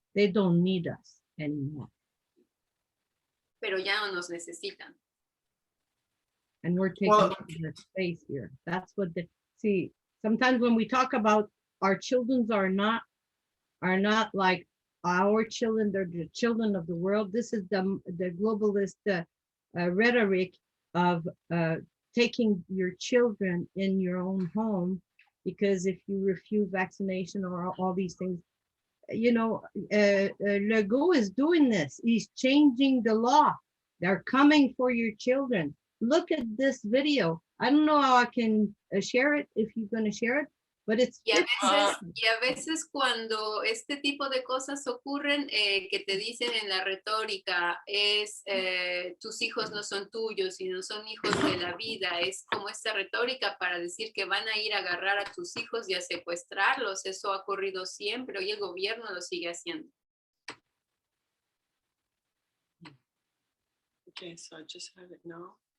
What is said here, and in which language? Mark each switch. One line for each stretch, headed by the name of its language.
English: They don't need us anymore.
Spanish: pero ya no nos necesitan.
English: And we're taking Well- up the space here. That's what see, sometimes when we talk about our children are not like our children, they're the children of the world. This is the globalist rhetoric of taking your children in your own home, because if you refuse vaccination or all these things, you know, Legault is doing this. He's changing the law. They're coming for your children. Look at this video. I don't know how I can share it, if you're going to share it, but it's
Spanish: Y a veces cuando este tipo de cosas ocurren, que te dicen en la retórica, es tus hijos no son tuyos, sino son hijos de la vida. Es como esta retórica para decir que van a ir a agarrar a tus hijos y a secuestrarlos. Eso ha ocurrido siempre y el gobierno lo sigue haciendo.
English: Okay, so I just have it now.